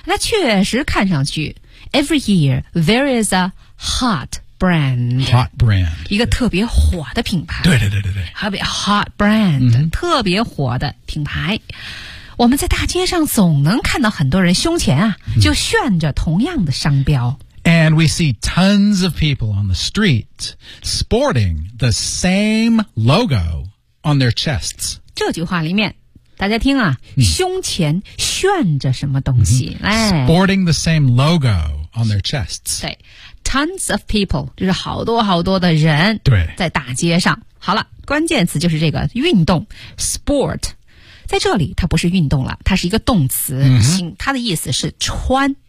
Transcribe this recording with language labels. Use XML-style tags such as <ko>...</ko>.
<zh>那确实看上去。</zh> <en>Every year, there is a hot brand. Hot brand.</en> <zh>一个特别火的品牌。对对对对对。特别 hot brand,、特别火的品牌。我们在大街上总能看到很多人胸前啊、就炫着同样的商标。</zh> <en>And we see tons of people on the street sporting the same logo on their chests.</en> <zh>这句话里面。大家听啊、胸前炫着什么东西、</zh> <en>Sporting the same logo on their chests</en> <zh>对</zh> <en>Tons of people</en> <zh>就是好多好多的人对在大街上好了关键词就是这个运动 Sport 在这里它不是运动了它是一个动词、它的意思是穿、</zh>